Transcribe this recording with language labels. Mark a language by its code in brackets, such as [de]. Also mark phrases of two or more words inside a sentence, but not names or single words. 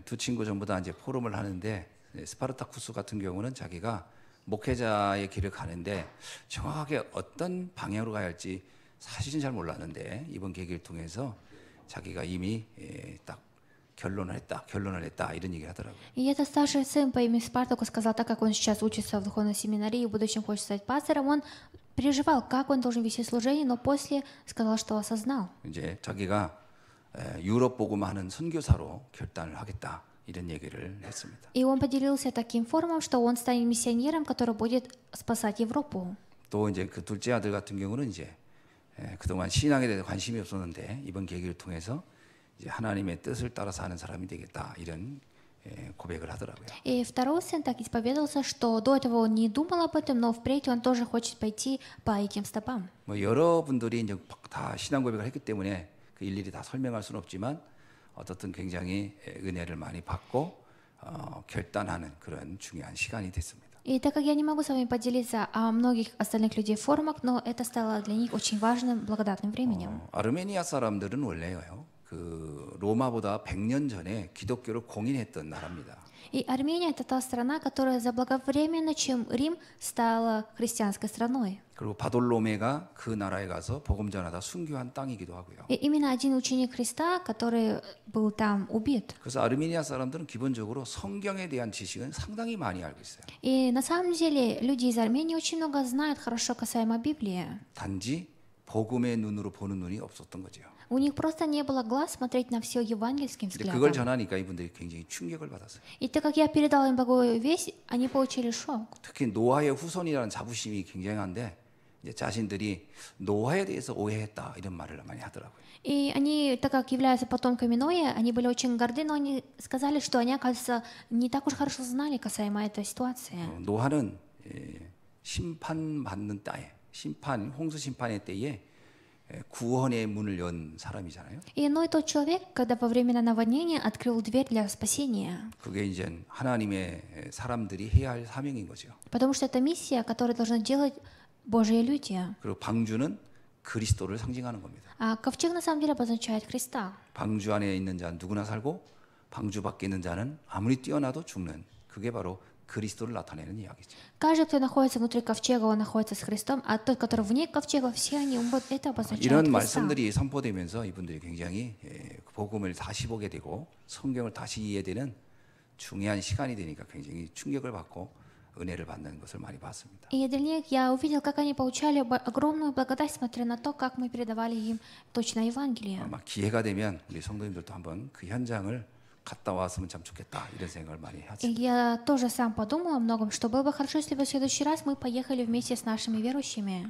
[ko] 두 친구 전부 다 이제 포럼을 하는데 스파르타쿠스 같은 경우는 자기가 목회자의 길을 가는데 정확하게 어떤 방향으로 가야 할지 사실은 잘 몰랐는데 이번 계기를 통해서 자기가 이미 딱 결론을 했다 이런 얘기를 하더라고요. [ru] И этот старший сын по имени Спартаку сказал, так как он сейчас учится в духовной семинарии и в будущем хочет стать пастором, он переживал, как он должен вести служение, но после сказал, что осознал. [ko] 이제 자기가 유럽 복음하는 선교사로 결단을 하겠다. 이런 얘기를 했습니다. [ru] И он поделился таким форумом, что он станет миссионером, который будет спасать Европу. [ko] 또 이제 그 둘째 아들 같은 경우는 이제 그동안 신앙에 대해서 관심이 없었는데 이번 계기를 통해서 이제 하나님의 뜻을 따라서 하는 사람이 되겠다 이런 고백을 하더라고요. [ru] И второй сын так исповедовался, что до этого он не думал об этом, но впредь он тоже хочет пойти по этим стопам. [ko] 뭐 여러분들이 이제 다 신앙 고백을 했기 때문에 그 일일이 다 설명할 수는 없지만 어떻든 굉장히 은혜를 많이 받고 결단하는 그런 중요한 시간이 됐습니다. [ru] И так как я не могу с вами поделиться о многих остальных людей в форумах, но это стало для них очень важным, благодатным временем. [ko] 아르메니아 사람들은 원래요. 그 로마보다 100년 전에 기독교를 공인했던 나라입니다. [ru] И Армения — это та страна, которая заблаговременно, чем Рим, стала христианской страной. [ko] 그리고 바돌로메가 그 나라에 가서 복음 전하다 순교한 땅이기도 하고요. [ru] И именно один ученик Христа, который был там убит. [ko] 그래서 아르메니아 사람들은 기본적으로 성경에 대한 지식은 상당히 많이 알고 있어요. [ru] И на самом деле люди из Армении очень много знают хорошо касаемо Библии. [ko] 단지 복음의 눈으로 보는 눈이 없었던 거죠. [ru] У них просто не было глаз смотреть на все евангельским [ko] 근데 그걸 [ru] взглядом. [ko] 전하니까 이분들이 굉장히 충격을 받았어요. [ru] И так как я передала им благую весть, они получили шок. [ko] 특히 노아의 후손이라는 자부심이 굉장한데 이제 자신들이 노아에 대해서 오해했다 이런 말을 많이 하더라고요. [ru] И они, так как являются потомками Ноя, они были очень горды, но они сказали, что они, оказывается, не так уж хорошо знали касаемо этой ситуации. [ko] 노아는 심판받는 때에 홍수 심판의 때에 구원의 문을 연 사람이잖아요. [ru] И Ной тот человек, когда во время наводнения открыл дверь для спасения. [ko] 그게 이제 하나님의 사람들이 해야 할 사명인 거죠. [ru] Потому что это миссия, которую должны делать Божьи люди. [ko] 그리고 방주는 그리스도를 상징하는 겁니다. [ru] А ковчег на самом деле обозначает Христа. [ko] 방주 안에 있는 자는 누구나 살고 방주 밖에 있는 자는 아무리 뛰어나도 죽는 그게 바로 그리스도를 나타내는 이야기죠. [ru] Каждый, кто находится внутри ковчега, он находится с Христом, а тот, который вне ковчега, все они умрут. Это обозначает [ko] 이런 [ru] Христа. [ko] 말씀들이 선포되면서 이분들이 굉장히 복음을 다시 보게 되고 성경을 다시 이해되는 중요한 시간이 되니까 굉장히 충격을 받고 은혜를 받는 것을 많이 봤습니다. [ru] И для них я увидел, как они получали огромную благодать, смотря на то, как мы передавали им точно Евангелие. [ko] 아마 기회가 되면 우리 성도님들도 한번 그 현장을 갔다 왔으면 참 좋겠다 이런 생각을 많이 [ru] И [ko] 하죠. [ru] я тоже сам подумал о многом, что было бы хорошо, если бы в следующий раз мы поехали вместе с нашими верующими.